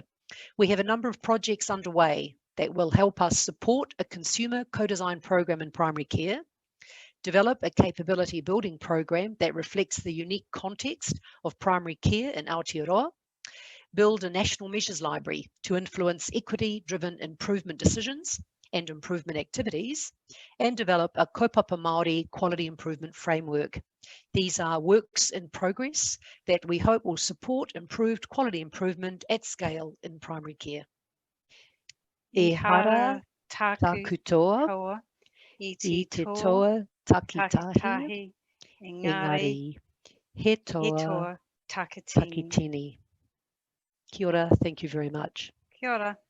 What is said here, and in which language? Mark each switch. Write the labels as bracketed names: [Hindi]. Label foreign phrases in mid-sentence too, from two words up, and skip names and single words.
[English] We have a number of projects underway that will help us support a consumer co-design program in primary care, develop a capability building program that reflects the unique context of primary care in Aotearoa, build a national measures library to influence equity-driven improvement decisions and improvement activities, and develop a [Māori] kaupapa Māori [English] quality improvement framework. These are works in progress that we hope will support improved quality improvement at scale in primary care. [Māori] E hara taku toa, I te toa takitahi, engari, he toa takitini. Kia ora, [English] thank you very much. [Māori] Kia ora.